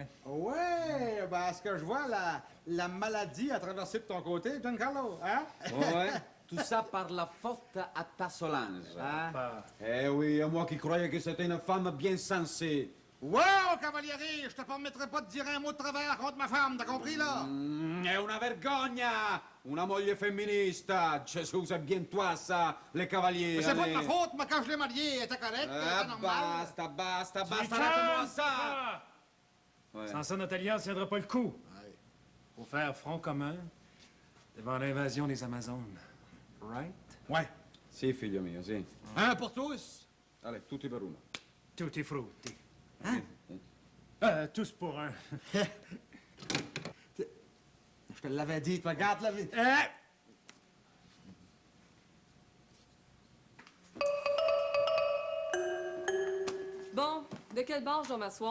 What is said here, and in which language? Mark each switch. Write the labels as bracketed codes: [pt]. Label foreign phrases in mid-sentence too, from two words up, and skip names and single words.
[fr] Ouais, ben, à ce que je vois, la maladie a traversé de ton côté, Giancarlo, hein? Ouais. Tout ça par la faute à ta Solange. Hein? Pas. Eh oui, moi qui croyais que c'était une femme bien sensée. Wow, cavaliere, je te permettrai pas de dire un mot de travers contre ma femme, t'as compris, là? [it] È una vergogna! Una moglie femminista! Gesù, [fr] c'est bien toi, ça, les cavaliers. Mais c'est pas de allez. ma faute, moi, quand je l'ai mariée, elle était correcte, Ah, c'était normal. basta, Tu les arrête-moi calmes, ça! papa! Ouais. Sans ça, notre alliance tiendra pas le coup. Faut faire front commun devant l'invasion des Amazones. Right? Ouais. [it] Si, figlio mio, si. [fr] Un pour tous. Allez, [it] tutti per uno. Tutti frutti. [fr] Hein? Tous pour un. Je te l'avais dit, toi, regarde la vie. Bon, de quel bord je dois m'asseoir?